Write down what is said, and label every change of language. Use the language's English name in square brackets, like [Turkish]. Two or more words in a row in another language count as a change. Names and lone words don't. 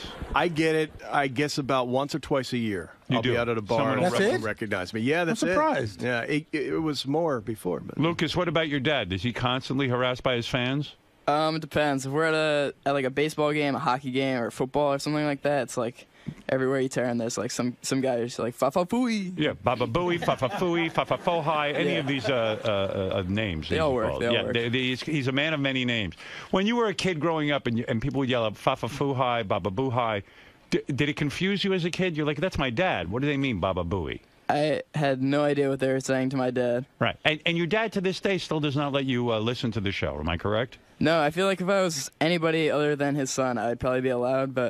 [English] I get it, I guess, about once or twice a year. I'll be out at a bar and someone recognize me. Yeah, that's it. I'm surprised. Yeah, it was more before. But. Lucas, what about your dad? Is he constantly harassed by his fans? It depends. If we're at like a baseball game, a hockey game, or football or something like that, it's like everywhere you turn, there's like some guy who's like fa fa fooey. Yeah, Baba Booey, fa fa fooey, fa fa fo hi. Any of these names? They all work. He's a man of many names. When you were a kid growing up, and people would yell out fa fa foo hi, Baba Boo hi, did it confuse you as a kid? You're like, that's my dad. What do they mean, Baba Booey? I had no idea what they were saying to my dad. Right. And your dad to this day still does not let you listen to the show. Am I correct? No, I feel like if I was anybody other than his son, I'd probably be allowed, but...